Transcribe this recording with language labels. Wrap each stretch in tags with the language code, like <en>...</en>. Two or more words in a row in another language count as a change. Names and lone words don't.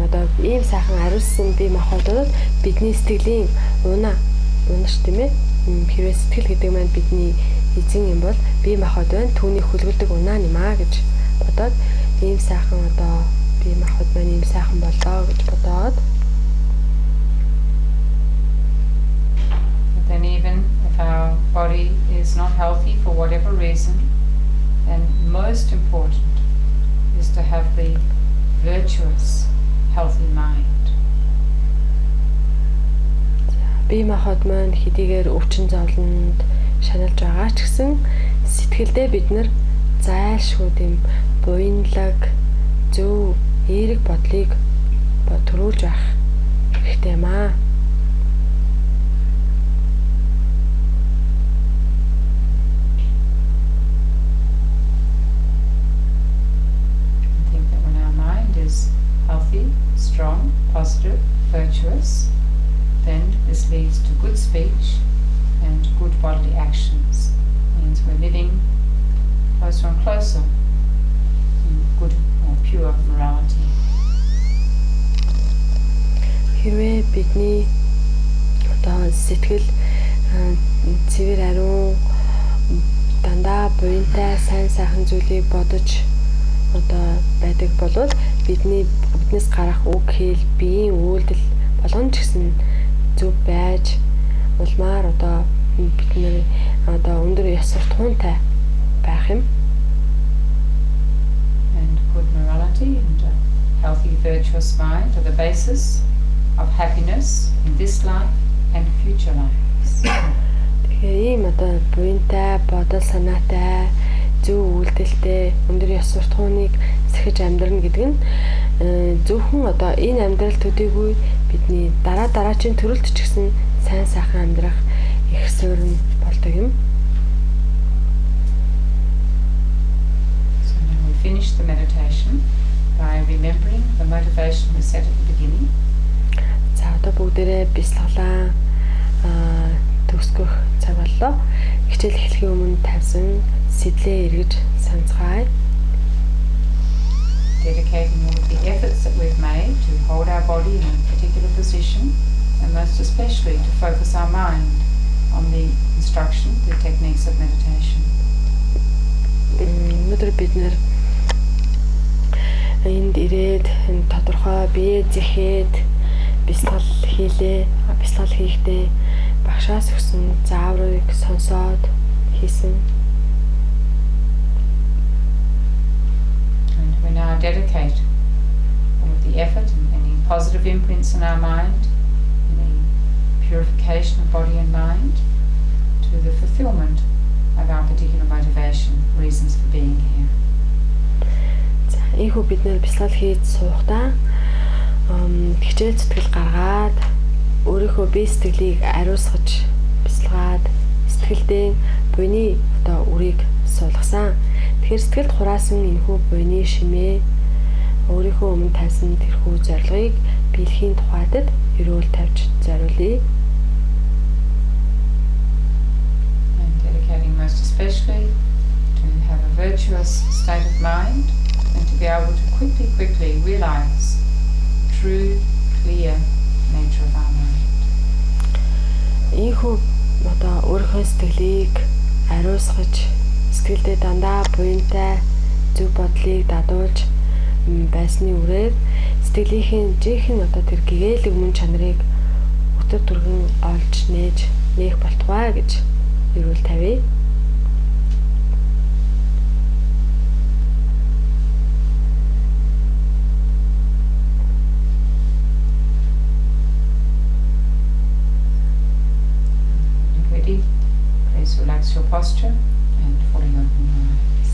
<mn>одоо ийм сайхан ариуссан бие махбодод бидний сэтгэлийн унаш тийм ээ хэрвээ сэтгэл гэдэг маань бидний эзэн юм бол бие махбод байна түүний хүлгэлдэг унаа нэмаа гэж бодоод ийм сайхан одоо бие махбод маань ийм сайхан болоо гэж бодоод</mn> <en>then even if our body is not healthy for whatever reason, then most important is to have the virtuous, healthy mind.</en> <mn>Бие махбод маань хэдийгээр өвчин зовлонд шаналж байгаа ч гэсэн сэтгэлдээ бид нар зайлшгүй тийм буянлаг зөв эерэг бодлыг төрүүлж байх хэрэгтэй юм аа.</mn> <en>Healthy, strong, positive, virtuous, then this leads to good speech and good bodily actions. It means we're living closer and closer to good or pure morality.</en> <mn>Хэрвээ бидний одоо сэтгэл цэвэр ариун дандаа буянтай сайн сайхан зүйлийг бодож одоо байдаг болвол биднээс гарах үг хэл биеийн үйлдэл болгоно ч гэсэн зөв байж улмаар одоо бид нэр одоо өндөр ёс суртахуунтай байх юм.</mn> <en>And good morality and a healthy virtuous mind are the basis of happiness in this life and future lives.</en> <mn>Тэгэхээр ийм одоо буянтай бодол санаатай зөв үйлдэлтэй өндөр ёс суртахууныг сэхэж амьдрна гэдэг нь зөвхөн одоо энэ амьдрал төдийгүй бидний дараагийн төрөлд ч гэсэн сайн сайхан амьдрах их суурь болдог юм.</mn> <en>So now we finish the meditation by remembering the motivation we set at the beginning.</en> <mn>За одоо бүгдээрээ бясалгалаа төгсгөх цаг боллоо. Хичээл эхлэхийн өмнө тавьсан сэтлээ эргэж санацгаая.</mn> <en>Dedicating all of the efforts that we've made to hold our body in a particular position, and most especially to focus our mind on the instruction, the techniques of meditation.</en> <mn>Өнөөдөр бид нэр энд ирээд тодорхой бие зэхээд бясалгал хийхдээ багшаас өгсөн зааврыг сонсоод хийсэн.</mn> <en>We now dedicate all of the effort and any positive imprints in our mind, any purification of body and mind, to the fulfillment of our particular motivation, reasons for being here.</en> <mn>За, ийхүү бид нэр бясалгал хийж суухдаа хичээл зүтгэл гаргаад өөрийнхөө бие сэтгэлийг ариусгаж бясалгаад сэтгэлдээ буйны одоо үрийг суулгасан. Тэгэхээр сэтгэлд хураасан энэхүү буйны шимээ өөрийнхөө өмнө тавьсан тэрхүү зорилгыг биелэхийн тухайд эрүүл тавьж зориулъя.</mn> <en>And dedicating most especially to have a virtuous state of mind and to be able to quickly realize the true, clear nature of our mind.</en> <mn>Ийхүү одоо өөрийнхөө сэтгэлийг ариусгаж сэтгэлдээ дандаа буянтай зөв бодлыг дадуулж байсны үрээр сэтгэлийнхээ жинхэнэ одоо тэр гэгээлэг мөн чанарыг өтөр түргэн олж нээх болтугай гэж эрүүл тавья.</mn> <en>Please relax your posture and fully open your eyes.</en>